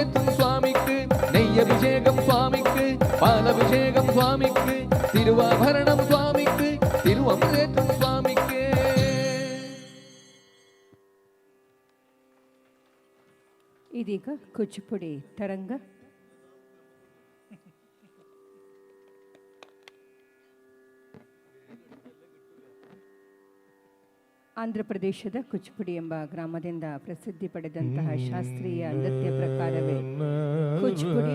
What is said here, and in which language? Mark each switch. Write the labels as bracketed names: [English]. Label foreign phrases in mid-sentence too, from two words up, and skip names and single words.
[Tamil] சுவாமிக்கு, நெய்யபிஷேகம் சுவாமிக்கு, பாலபிஷேகம் சுவாமிக்கு, திருவாபரணம் சுவாமிக்கு, திருவமுதேற்றம் சுவாமிக்கு. [Kannada] ಇದೀಗ ಕೂಚಿಪುಡಿ ತರಂಗ. ಆಂಧ್ರ ಪ್ರದೇಶದ ಕುಚಿಪುಡಿ ಎಂಬ ಗ್ರಾಮದಿಂದ ಪ್ರಸಿದ್ಧಿ ಪಡೆದಂತಹ ಶಾಸ್ತ್ರೀಯ ನೃತ್ಯ ಪ್ರಕಾರವೇ ಕೂಚಿಪುಡಿ.